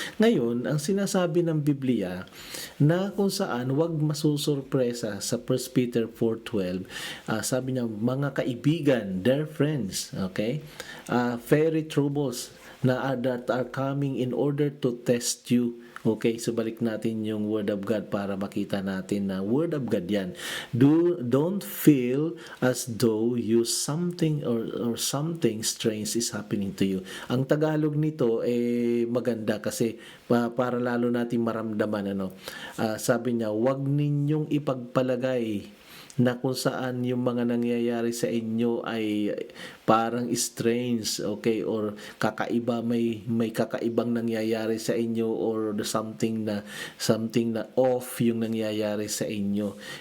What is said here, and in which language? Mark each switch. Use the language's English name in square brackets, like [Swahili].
[Filipino] Ngayon, ang sinasabi ng Biblia na kung saan wag masusurpresa sa 1 Peter 4:12, sabi niya, mga kaibigan, [English] dear friends, [Filipino] okay? [English] Fiery troubles that are coming in order to test you. [Filipino] Okay, so balik natin yung Word of God para makita natin na Word of God yan. [English] Don't feel as though something or something strange is happening to you. [Filipino] Ang Tagalog nito maganda kasi para lalo natin maramdaman sabi niya, huwag ninyong ipagpalagay na kung saan yung mga nangyayari sa inyo ay parang strange, okay, or kakaiba, may kakaibang nangyayari sa inyo or something na off yung nangyayari sa inyo.